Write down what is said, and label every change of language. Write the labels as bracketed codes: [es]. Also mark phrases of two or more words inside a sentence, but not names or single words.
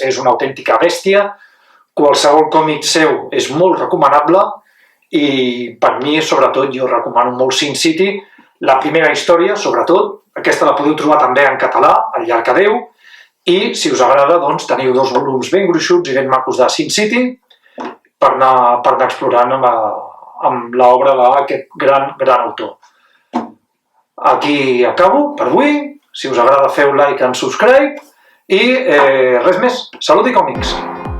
[ca] És una autèntica bèstia, qualsevol còmic seu és molt recomanable i per mi, sobretot, jo recomano molt Sin City, la primera història, sobretot, aquesta la podeu trobar també en català, al Llarcadeu, i si us agrada, doncs, teniu 2 volums ben gruixuts i ben macos de Sin City per anar explorant amb l'obra d'aquest gran autor. Aquí acabo per avui. Si us agrada, feu [en] like and subscribe [ca] i res més. Salut i còmics!